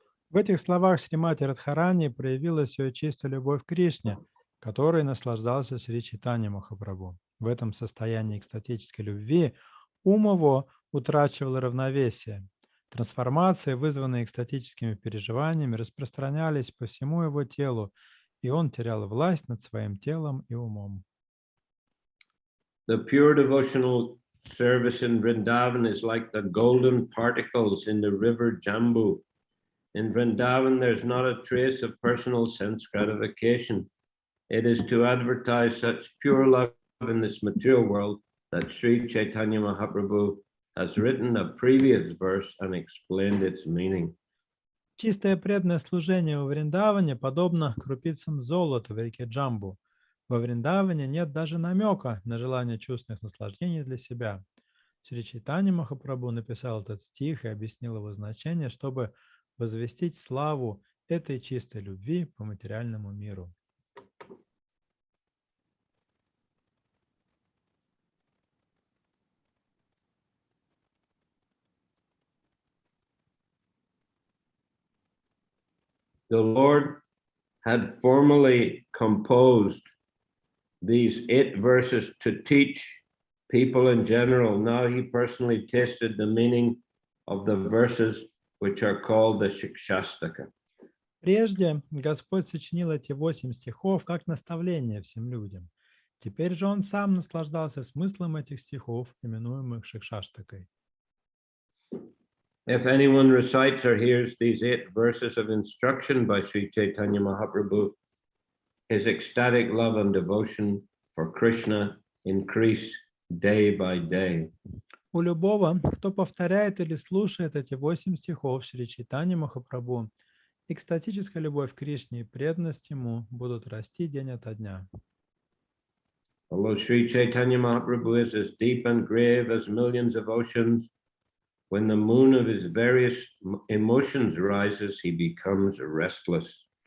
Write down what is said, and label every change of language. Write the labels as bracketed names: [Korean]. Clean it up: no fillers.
[Russian] В этих словах Шримати Радхарани проявилась ее чистая любовь к Кришне, которой наслаждался Шри Чайтанья Махапрабху. В этом состоянии экстатической любви ум его утрачивал равновесие. Трансформации, вызванные экстатическими переживаниями, распространялись по всему его телу, и он терял власть над своим телом и умом. [English] The pure devotional service in Vrindavan is like the golden particles in the river Jambu. In Vrindavan, there's not a trace of personal sense gratification. It is to advertise such pure love in this material world that Sri Chaitanya Mahaprabhu has written a previous verse and explained its meaning. [Russian] Чистое преданное служение во Вриндаване подобно крупицам золота в реке Джамбу. Во Вриндаване нет даже намека на желание чувственных наслаждений для себя. Шри Чайтанья Махапрабху написал этот стих и объяснил его значение, чтобы возвестить славу этой чистой любви по материальному миру. [English] The Lord had formally composed these 8 verses to teach people in general. Now he personally tasted the meaning of the verses which are called the Shikshastaka. [Russian] Прежде Господь сочинил эти 8 стихов как наставление всем людям. Теперь же Он сам наслаждался смыслом этих стихов, именуемых Шикшаштакой. [English] If anyone recites or hears these 8 verses of instruction by Sri Chaitanya Mahaprabhu, his ecstatic love and devotion for Krishna increase day by day. [Russian] У любого, кто повторяет или слушает эти 8 стихов Шри Чайтаньи Махапрабху, экстатическая любовь к Кришне и преданность Ему будут расти день ото дня. [English] Although Sri Chaitanya Mahaprabhu is as deep and grave as millions of oceans, when the moon of his various emotions rises, he becomes restless.